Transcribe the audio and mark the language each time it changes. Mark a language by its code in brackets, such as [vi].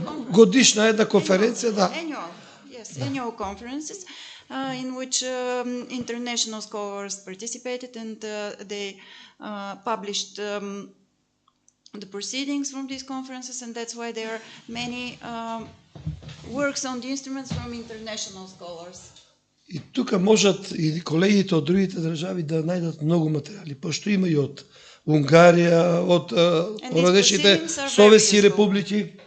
[mk] Годишна една конференција, да. [en] Annual conferences in which international scholars participated, and they published the proceedings from these conferences, and that's why there are many works on the instruments from international scholars. [mk] И тука можат и колегите од другите држави да најдат многу материјали, пошто има и од Унгарија, од различните советски републики.